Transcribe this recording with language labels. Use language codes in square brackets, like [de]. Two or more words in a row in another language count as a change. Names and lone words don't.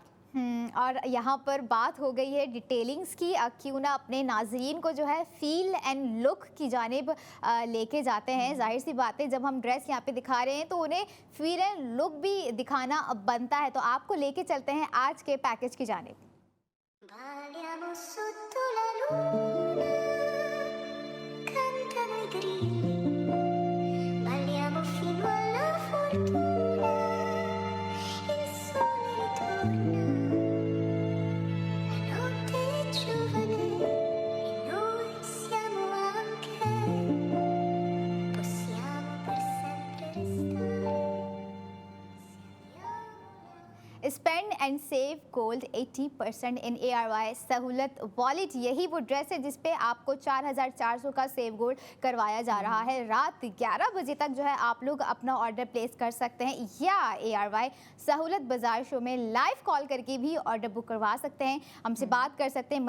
[hi] और यहाँ पर बात हो गई है डिटेलिंग्स की, क्यों ना अपने नाजरीन को जो है [en] feel and look [hi] की जानिब लेके जाते हैं। जाहिर सी बात है, जब हम ड्रेस यहाँ पे दिखा रहे हैं तो उन्हें [en] feel and look [hi] भी दिखाना बनता है। तो आपको लेके चलते हैं आज के पैकेज की जानिब। [it] Balliamo sotto la luna, cantano i grilli, balliamo fino alla fortuna, il sole ritorna, la notte è giovane e noi siamo anche, possiamo per sempre restare. [en] spend and save gold 80% in ARY Sahulat wallet. [hi] यही वो ड्रेस है जिसपे आपको 4400 का [en] save gold [hi] करवाया जा रहा है। रात 11 बजे तक जो है आप लोग अपना [en] order place [hi] कर सकते हैं, या ARY सहूलत बाजार शो में [en] live call [hi] करके भी [en] order book [hi] करवा सकते हैं, हमसे बात कर सकते हैं।